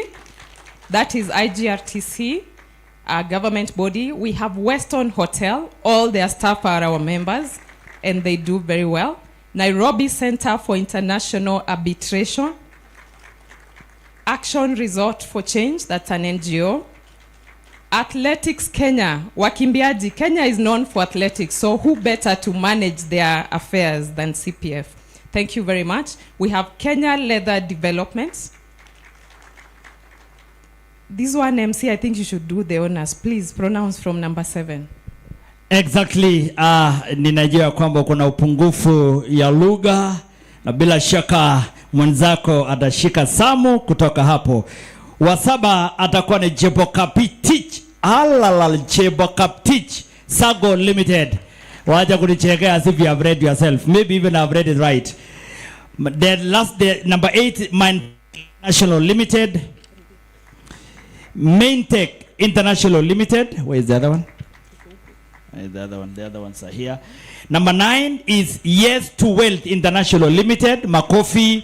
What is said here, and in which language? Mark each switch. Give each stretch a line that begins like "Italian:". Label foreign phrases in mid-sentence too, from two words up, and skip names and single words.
English: That is IGRTC, a government body. We have Weston Hotel. All their staff are our members, and they do very well. Nairobi Center for International Arbitration. Action Resort for Change, that's an NGO. Athletics Kenya, wakimbiaji. Kenya is known for athletics, so who better to manage their affairs than CPF? Thank you very much. We have Kenya Leather Development. This one, MC, I think you should do the honors. Please pronounce from number 7. Exactly.
Swahili: Ninajua kwamba kuna upungufu ya lugha na bila shaka mwenzako atashika samu kutoka hapo. Wasaba atakuwa ni Chebokaptich. Chebokaptich Sago Limited. Waja kunichekea
English: as if you have read yourself. Maybe even I've read it right. The number 8, Mine National Limited. Maintech International Limited. Where is the other one? The other ones are here. Number 9 is Yes to Wealth International Limited, Makofi.